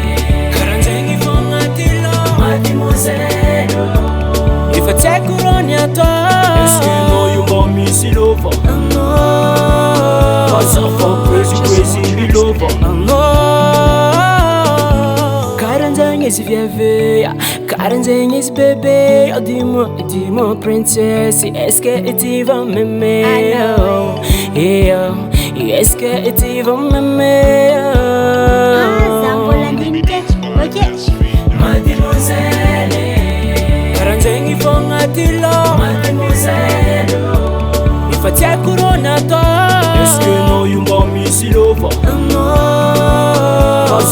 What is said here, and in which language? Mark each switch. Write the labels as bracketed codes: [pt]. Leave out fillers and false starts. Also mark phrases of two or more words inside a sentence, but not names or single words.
[mg] Karan'zegny fogna ty lô mademoiselle. Efa tsy haiko rô ny atao. Eske anao io mba misy lova anao? Asa fa [en] crazy crazy [mg] milova anao? Karan'zegny izy viavy, karan'zegny izy bébé. [fr] Oh dis-moi princesse, est-ce que tu vas m'aimer? Est-ce que tu vas m'aimer? [mg] Za mbola andiniky ok. Mademoiselle, karan'zegny fogna ty lô mademoiselle. Efa tsy haiko rô ny atao. Eske anao io mba misy lova anao?